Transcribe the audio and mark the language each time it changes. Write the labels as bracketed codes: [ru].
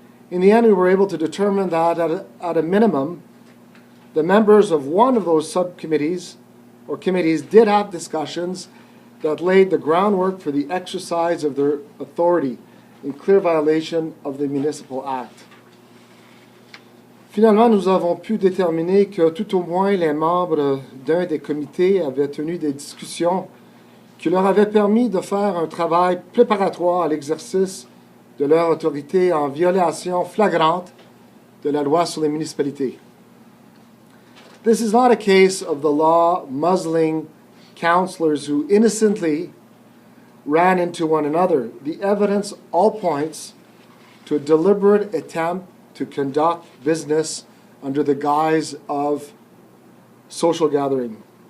[en] In the end, we were able to determine that at a minimum, the members of one of those subcommittees or committees did have discussions that laid the groundwork for the exercise of their authority in clear violation of the Municipal Act. [fr] Finalement, nous avons pu déterminer que tout au moins les membres d'un des comités avaient tenu des discussions qui leur avaient permis de faire un travail préparatoire à l'exercice de leur autorité en violation flagrante de la loi sur les municipalités. [en] This is not a case of the law muzzling councillors who innocently ran into one another. The evidence all points to a deliberate attempt to conduct business under the guise of social gathering.